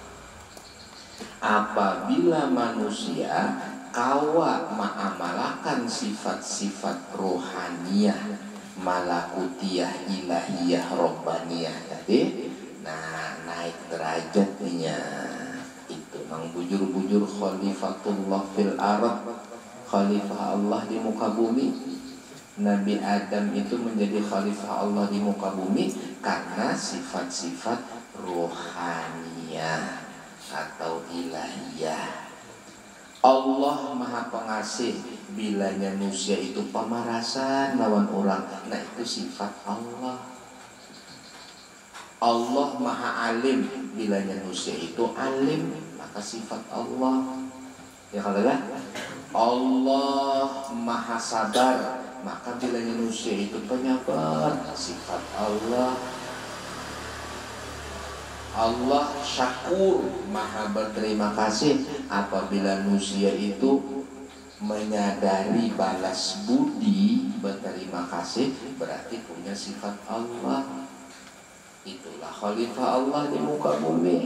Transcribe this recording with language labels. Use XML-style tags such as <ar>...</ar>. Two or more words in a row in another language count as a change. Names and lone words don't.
<id>Apabila manusia kawa mengamalkan sifat-sifat rohaniyah, malakutiyah, ilahiyah, robbaniyah tadi, nah naik derajatnya.</id> <bjn>Itu nang bujur-bujur</bjn> <ar>خليفة الله في الأرض,</ar> <id>khalifah Allah di muka bumi. Nabi Adam itu menjadi khalifah Allah di muka bumi karena sifat-sifat rohaniyah atau ilahiyah. Allah Maha Pengasih, bilanya manusia itu pemarasan lawan orang, nah itu sifat Allah. Allah Maha Alim, bilanya manusia itu alim, maka sifat Allah. Ya kalau lah Allah Maha Sabar, maka bilanya manusia itu penyabar, sifat Allah. Allah Syakur, Maha berterima kasih. Apabila manusia itu menyadari balas budi, berterima kasih, berarti punya sifat Allah. Itulah khalifah Allah di muka bumi.</id>